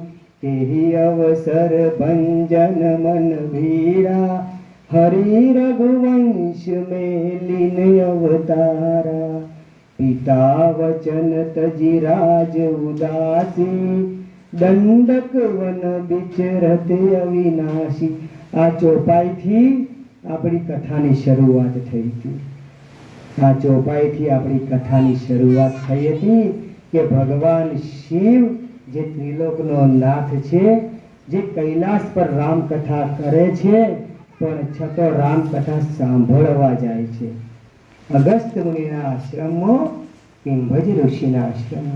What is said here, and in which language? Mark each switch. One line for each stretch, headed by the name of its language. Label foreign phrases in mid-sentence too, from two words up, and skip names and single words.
Awadhi: तेहि अवसर भंजन मन भीरा, हरि रघुवंश में लीन अवतारा। पिता वचन तजी राज उदासी, दंडक वन विचरत अविनाशी।
Gujarati: आ ચોપાઈથી આપણી કથાની શરૂઆત થઈ હતી। આ ચોપાઈથી આપણી કથાની શરૂઆત થઈ હતી કે ભગવાન શિવ જે ત્રિલોકનો નાથ છે, જે કૈલાસ પર રામકથા કરે છે, પણ છતો રામકથા સાંભળવા જાય છે અગસ્ત્ય મુનિના આશ્રમમાં, કિંભજી ઋષિના આશ્રમમાં।